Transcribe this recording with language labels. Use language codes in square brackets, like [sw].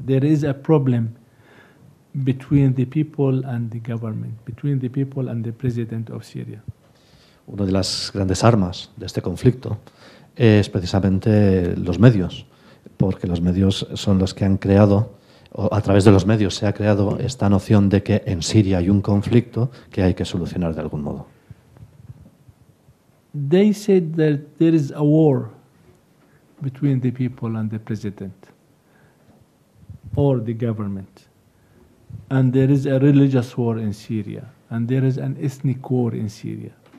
[en] There is a problem between the people and the government, between the people and the president of Syria. [es] Una de las grandes armas de este conflicto es precisamente los medios, porque los medios son los que han creado, o a través de los medios se ha creado esta noción de que en Siria hay un conflicto que hay que solucionar de algún modo. [en] They said that there is a war between the people and the president or the government. And there is a religious war in Syria, and there is an ethnic war in Syria.